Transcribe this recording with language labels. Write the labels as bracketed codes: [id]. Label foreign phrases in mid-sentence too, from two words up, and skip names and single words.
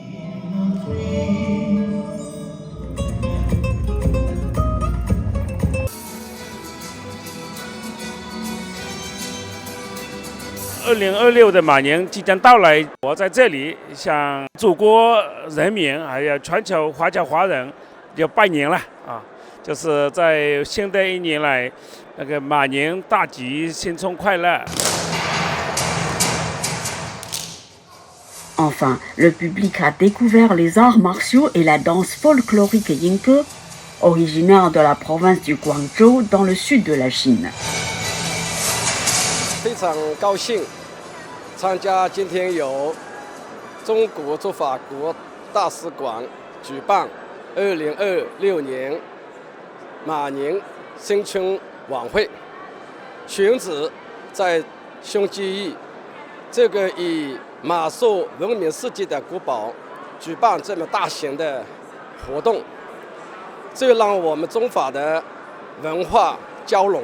[zh] « 2026 的马年即将到来，我在这里向祖国人民还有全球华侨华人就拜年了啊！就是在新的一年来，那个马年大吉，新春快乐。” [fr] Enfin, le public a découvert les arts martiaux et la danse folklorique Yingke, originaire de la province du Guangzhou dans le sud de la Chine. [zh] 非常高兴参加今天由中国驻法国大使馆举办 2026年马宁新春晚会，选址在兄弟义这个以马术闻名世界的国宝举办这么大型的活动，这让我们中法的文化交融。